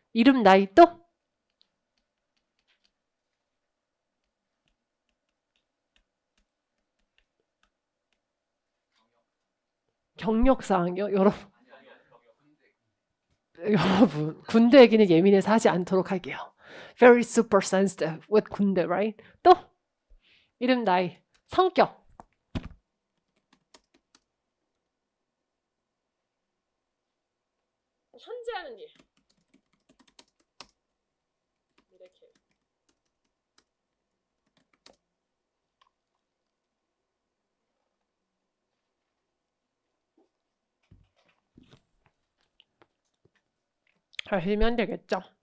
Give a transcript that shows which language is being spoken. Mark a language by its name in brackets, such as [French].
[Korean] 이름 나이 또 경력사항이요? 여러분 군대 얘기는 예민해서 하지 않도록 할게요. [English] Very super sensitive with 군대, right? [Korean] 또 이름 나이 성격 현재 하는 일 이렇게 하시면 되겠죠.